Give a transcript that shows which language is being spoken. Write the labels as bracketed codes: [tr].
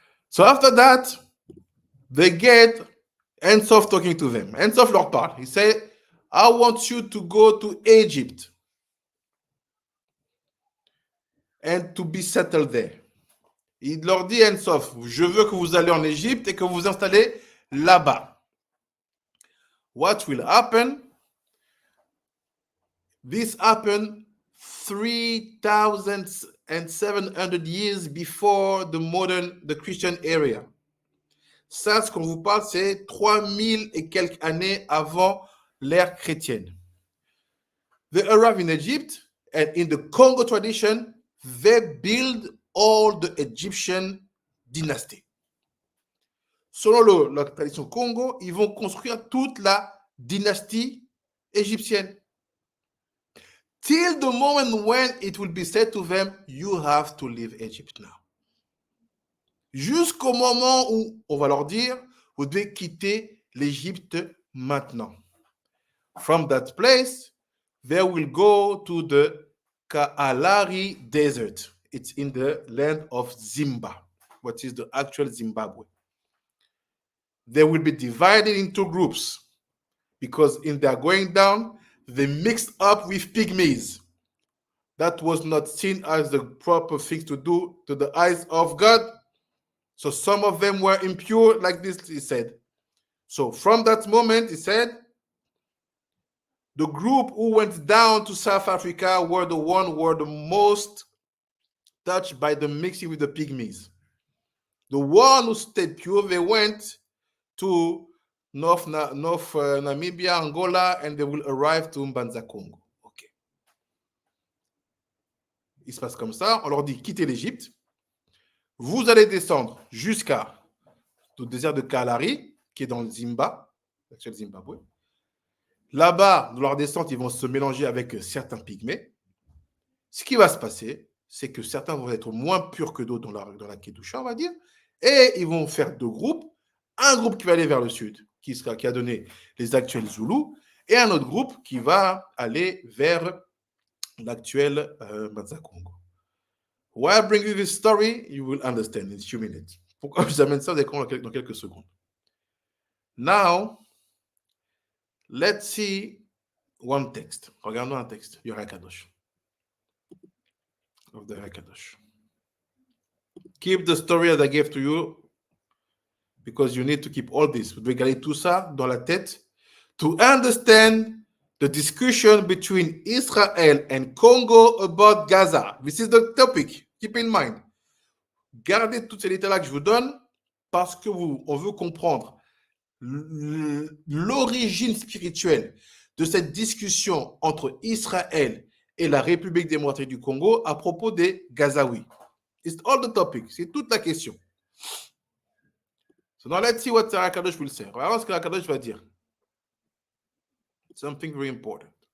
[en] So after that, they get Ensof talking to them. [fr] Ensof leur parle. [en] He said, I want you to go to Egypt and to be settled there. [fr] Il leur dit, Ensof, je veux que vous allez en Égypte et que vous vous installez là-bas. [en] What will happen? This happened 3,700 years before the Christian era. [fr] Ça, ce qu'on vous parle, c'est 3000 et quelques années avant l'ère chrétienne. [en] They arrive in Egypt, and in the Congo tradition, they build all the Egyptian dynasty. [fr] Selon la tradition Congo, ils vont construire toute la dynastie égyptienne. [en] Till the moment when it will be said to them, you have to leave Egypt now. [fr] Jusqu'au moment où on va leur dire, vous devez quitter l'Égypte maintenant. [en] From that place, they will go to the Kalahari Desert. It's in the land of Zimba, what is the actual Zimbabwe. They will be divided into groups because in their going down, they mixed up with pygmies. That was not seen as the proper thing to do to the eyes of God. So some of them were impure, like this, he said. So from that moment, he said, the group who went down to South Africa were the most touched by the mixing with the pygmies. The one who stayed pure, they went to North Namibia, Angola, and they will arrive to Mbanza, Congo. OK. [fr] Il se passe comme ça. On leur dit, quittez l'Égypte. Vous allez descendre jusqu'à le désert de Kalahari, qui est dans le Zimba, l'actuel Zimbabwe. Là-bas, dans leur descente, ils vont se mélanger avec certains pygmées. Ce qui va se passer, c'est que certains vont être moins purs que d'autres dans la Kedusha, on va dire, et ils vont faire deux groupes. Un groupe qui va aller vers le sud, qui a donné les actuels Zoulous, et un autre groupe qui va aller vers l'actuel Mbanza Congo. [en] Why I bring you this story, you will understand in a few minutes. [fr] Pourquoi je vous amène ça, vous allez comprendre dans quelques secondes. [en] Now, let's see one text. [fr] Regardons un texte. [en] Vaera Kadosh. Of the Vaera Kadosh. Keep the story that I gave to you, because you need to keep all this. [fr] Vous devez garder tout ça dans la tête [en] to understand the discussion between Israel and Congo about Gaza. This is the topic. Keep in mind. [fr] Gardez tous ces détails-là que je vous donne, parce que on veut comprendre l'origine spirituelle de cette discussion entre Israël et la République démocratique du Congo à propos des Gazaouis. [en] It's all the topic. [fr] C'est toute la question. [en] So now let's see what Vaera Kadosh will say. [fr] On va voir ce que Vaera Kadosh va dire. [en] Something very important.